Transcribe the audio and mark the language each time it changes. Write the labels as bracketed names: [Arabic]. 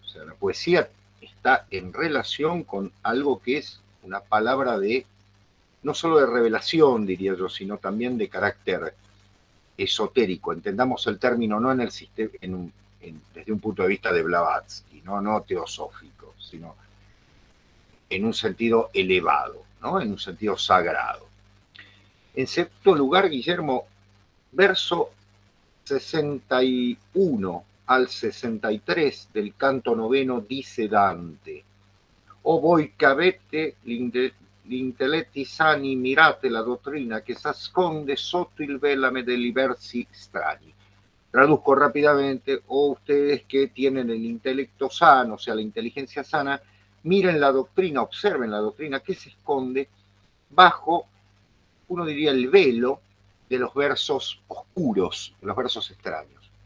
[Spanish] O sea, la poesía está en relación con algo que es una palabra de, no solo de revelación, diría yo, sino también de carácter esotérico. Entendamos el término no en el sistema, desde un punto de vista de Blavatsky, no teosófico, sino en un sentido elevado, ¿no? En un sentido sagrado. En sexto lugar, Guillermo, verso 61 al 63 del canto noveno dice Dante: [Italian] O voi che avete l'intelletti sani, mirate la dottrina che s'asconde sotto il velame dei versi strani. [Spanish] Traduzco rápidamente: o ustedes que tienen el intelecto sano, o sea, la inteligencia sana, miren la doctrina, observen la doctrina que se esconde bajo, uno diría, el velo de los versos oscuros, de los versos extraños.